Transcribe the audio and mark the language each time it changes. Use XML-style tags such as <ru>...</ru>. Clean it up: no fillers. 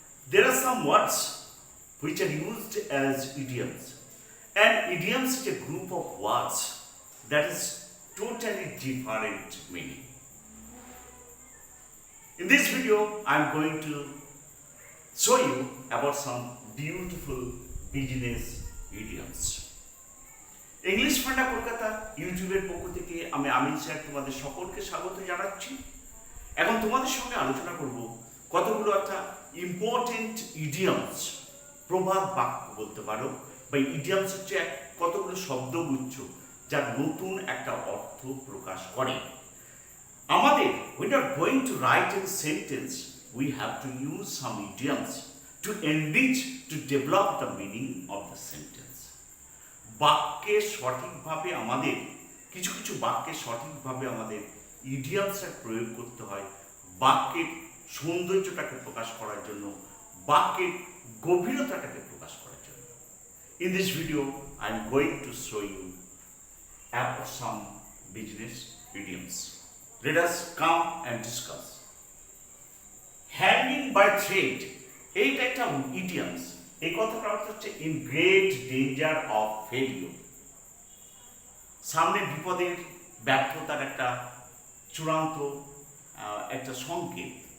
<en>There are some words which are used as idioms, and idioms is a group of words that is totally different meaning. In this video, I am going to show you about some beautiful business idioms.</en> <bn>English ফান্ডা কলকাতা ইউটিউবের পক্ষ থেকে আমি আমিন sir তোমাদের সকলকে স্বাগত জানাচ্ছি। এখন তোমাদের সঙ্গে আলোচনা করব কতগুলো একটা ইম্পর্টেন্ট ইডিয়মস, প্রবাদ বাক্য বলতে পারো, বা ইডিয়মস হচ্ছে কতগুলো শব্দগুচ্ছ যার নতুন একটা অর্থ প্রকাশ করে। আমাদের</bn> <en>when we are going to write a sentence, we have to use some idioms to enrich, to develop the meaning of the sentence.</en> <bn>বাক্যে সঠিকভাবে আমাদের কিছু বাক্যে সঠিকভাবে আমাদের ইডিয়মসের প্রয়োগ করতে হয় বাক্যের সৌন্দর্যটাকে প্রকাশ করার জন্য, বাক্যের গভীরতাটাকে প্রকাশ করার জন্য।</bn> <en>In this video, I am going to show you about some business idioms. Let us come and discuss.</en> <bn>Hanging by thread, এইটা একটা ইডিয়মস। এই কথাটা অর্থ হচ্ছে</bn> <en>in great danger of failure,</en> <bn>সামনে বিপদের ব্যর্থতার একটা চূড়ান্ত একটা সংকেত।</bn>